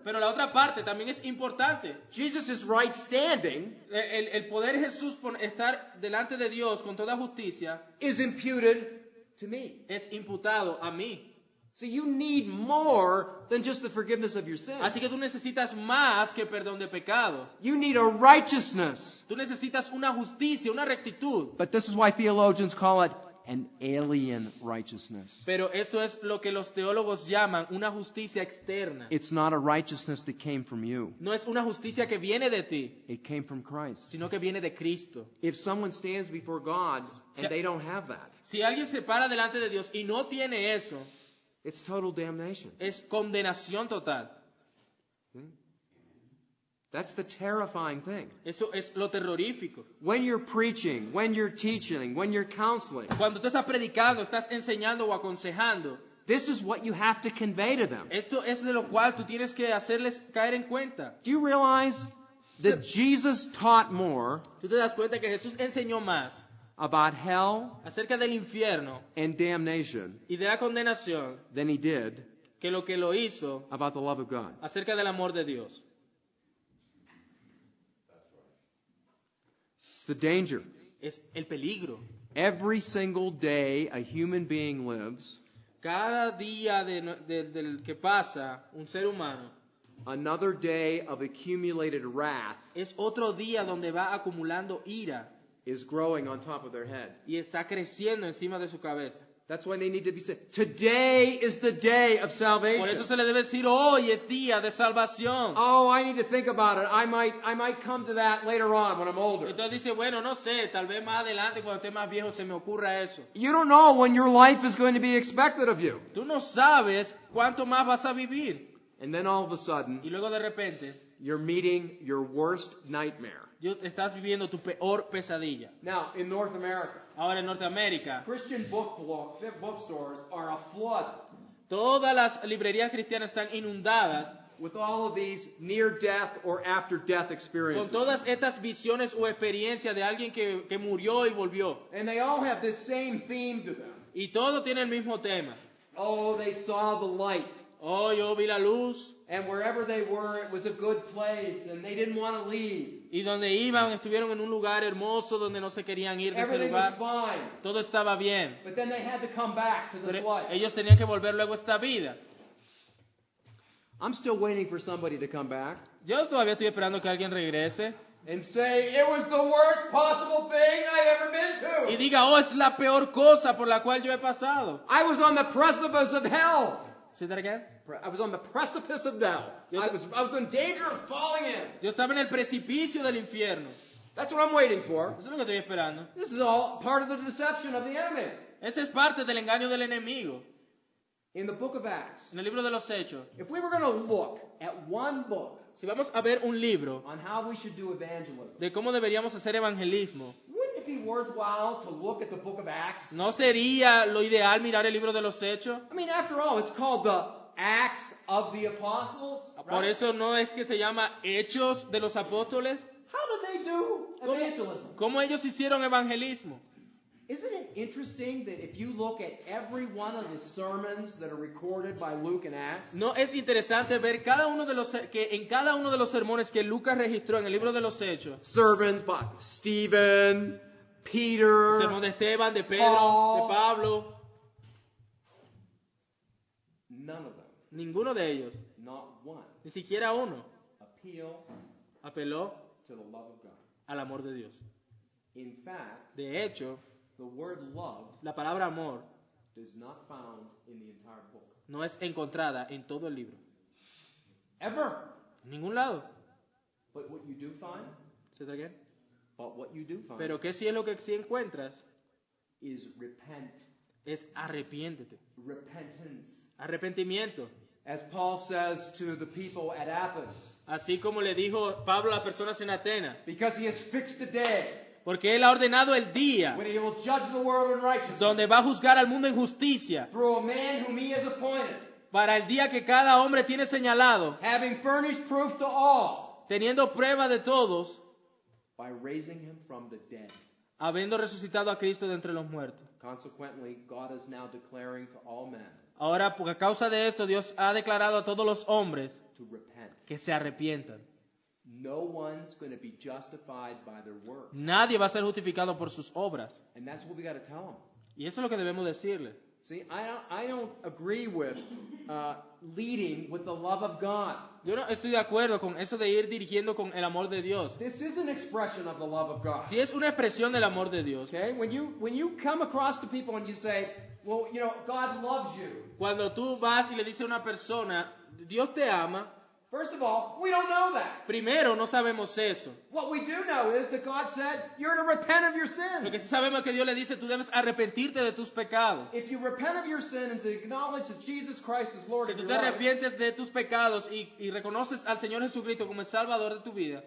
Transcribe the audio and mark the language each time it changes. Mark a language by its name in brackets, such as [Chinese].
[Spanish] pero la otra parte también es importante. [English] Jesus' right standing [Spanish] El poder Jesús estar delante de Dios con toda justicia [English] is imputed to me. [Spanish] es imputado a mí. [English] So you need more than just the forgiveness of your sins. [Spanish] Así que tú necesitas más que perdón de pecado. [English] You need a righteousness. [Spanish] Tú necesitas una justicia, una rectitud. [English] But this is why theologians call it an alien righteousness. [Spanish] Pero eso es lo que los teólogos llaman una justicia externa. [English] It's not a righteousness that came from you. [Spanish] No es una justicia que viene de ti, [English] It came from Christ. [Spanish] sino que viene de Cristo. [English] If someone stands before God and they don't have that, [Spanish] Si alguien se para delante de Dios y no tiene eso, [English] it's total damnation. [Spanish] es condenación total. [English] That's the terrifying thing. [Spanish] Eso es lo terrorífico. [English] When you're preaching, when you're teaching, when you're counseling, [Spanish] Cuando tú estás predicando, estás enseñando o aconsejando, [English] this is what you have to convey to them. [Spanish] esto es de lo cual tú tienes que hacerles caer en cuenta. [English] Do you realize that Jesus taught more [Spanish] Tú te das cuenta que Jesús enseñó más [English] about hell [Spanish] acerca del infierno [English] and damnation [Spanish] y de la condenación [English] than he did [Spanish] que lo que lo hizo [English] about the love of God? [Spanish] acerca del amor de Dios? [English] It's the danger. [Spanish] Es el peligro. [English] Every single day a human being lives, [Spanish] Cada día del que pasa un ser humano [English] another day of accumulated wrath [Spanish] es otro día donde va acumulando ira [English] is growing on top of their head. [Spanish] y está creciendo encima de su cabeza. [English] That's why they need to be said, today is the day of salvation. [Spanish] Por eso se le debe decir, hoy es día de salvación. [English] Oh, I need to think about it. I might come to that later on when I'm older. [Spanish] Entonces dice, bueno, no sé, tal vez más adelante cuando esté más viejo se me ocurra eso. [English] You don't know when your life is going to be expected of you. [Spanish] Tú no sabes cuánto más vas a vivir. [English] And then all of a sudden, [Spanish] Y luego de repente, [English] you're meeting your worst nightmare. [Spanish] estás viviendo tu peor pesadilla. [English] Now, in North America, [Spanish] Ahora en Norteamérica, [English] Christian bookstores are aflood [Spanish] todas las librerías cristianas están inundadas [English] with all of these near-death or after-death [Spanish] con [English] experiences. [Spanish] todas estas visiones o experiencias de alguien que murió y volvió. [English] And they all have this same theme to them. [Spanish] Y todo tiene el mismo tema. [English] Oh, they saw the light. [Spanish] Oh, yo vi la luz. [English] And wherever they were, it was a good place, and they didn't want to leave. [Spanish] Y donde iban, estuvieron en un lugar hermoso donde no se querían ir de ese [English] Everything was [Spanish] lugar. [English] fine. [Spanish] Todo estaba bien. [English] But then they had to come back to this [Spanish] Pero [English] life. [Spanish] ellos tenían que volver luego a esta vida. [English] I'm still waiting for somebody to come back [Spanish] Yo todavía estoy esperando que alguien regrese [English] and say, it was the worst possible thing I've ever been [Spanish] y [English] to. [Spanish] diga, oh, es la peor cosa por la cual yo he pasado. [English] I was on the precipice of hell. [Spanish] ¿Sí te recuerdas? [English] I was on the precipice of hell. I was in danger of falling in. [Spanish] Yo estaba en el precipicio del infierno. [English] That's what I'm waiting for. [Spanish] Eso es lo que estoy esperando. [English] This is all part of the deception of the enemy. [Spanish] Esa es parte del engaño del enemigo. [English] In the book of Acts, [Spanish] En el libro de los Hechos, [English] if we were going to look at one book [Spanish] si vamos a ver un libro [English] on how we should do evangelism, [Spanish] de cómo deberíamos hacer evangelismo, [English] wouldn't it be worthwhile to look at the book of Acts? [Spanish] ¿no sería lo ideal mirar el libro de los Hechos? [English] I mean, after all, it's called the Acts of the Apostles. [Spanish] Por [English] Right? [Spanish] eso no es que se llama Hechos de los Apóstoles. [English] How did they do evangelism? [Spanish] ¿Cómo ellos hicieron evangelismo? [English] Isn't it interesting that if you look at every one of the sermons that are recorded by Luke and Acts, [Spanish] ¿No es interesante ver que en cada uno de los sermones que Lucas registró en el libro de los Hechos, [English] sermons by Stephen, Peter, [Spanish] sermón de Esteban, de Pedro, [English] Paul. [Spanish] de Pablo. [English] none of them, [Spanish] Ninguno de ellos, [English] not one, [Spanish] ni siquiera uno, [English] appeal [Spanish] apeló [English] to the love of God. [Spanish] al amor de Dios. [English] In fact, [Spanish] De hecho, [English] the word love [Spanish] la palabra amor [English] is not found in the entire book. [Spanish] no es encontrada en todo el libro. [English] Ever. [Spanish] En ningún lado. [English] But what you do find, ¿Se te again? but what you do find [Spanish] Pero ¿qué sí es lo que sí encuentras? [English] is repent. [Spanish] Es arrepiéntete. [English] Repentance. [Spanish] Arrepentimiento. [English] As Paul says to the people at Athens, [Spanish] Así como le dijo Pablo a las personas en Atenas. [English] because he has fixed a day [Spanish] Porque él ha ordenado el día [English] when he will judge the world in righteousness [Spanish] donde va a juzgar al mundo en justicia. [English] through a man whom he has appointed, [Spanish] Para el día que cada hombre tiene señalado. [English] having furnished proof to all [Spanish] Teniendo prueba de todos. [English] by raising him from the dead. [Spanish] Habiendo resucitado a Cristo de entre los muertos. [English] Consequently, God is now declaring to all men [Spanish] Ahora, por causa de esto, Dios ha declarado a todos los hombres [English] to repent. [Spanish] que se arrepientan. [English] No one's going to be justified by their works. [Spanish] Nadie va a ser justificado por sus obras. [English] And that's what we got to tell them. [Spanish] Y eso es lo que debemos decirle. [English] See, I don't agree with leading with the love of God. [Spanish] Yo no estoy de acuerdo con eso de ir dirigiendo con el amor de Dios. [English] This is an expression of the love of God. [Spanish] Si es una expresión del amor de Dios. [English] Okay? When you come across to people and you say, well, you know, God loves you. [Spanish] Cuando tú vas y le dices a una persona, Dios te ama, [English] First of all, we don't know that. [Spanish] primero no sabemos eso. [English] What we do know is that God said, you're to repent of your [Spanish] Lo que [English] sin. [Spanish] sí sabemos es que Dios le dice, tú debes arrepentirte de tus pecados. [English] If you repent of your sin and to acknowledge that Jesus Christ is Lord [Spanish] Si [English] of [Spanish] tú [English] your [Spanish] te [English] life, [Spanish] arrepientes de tus pecados y reconoces al Señor Jesucristo como el Salvador de tu vida,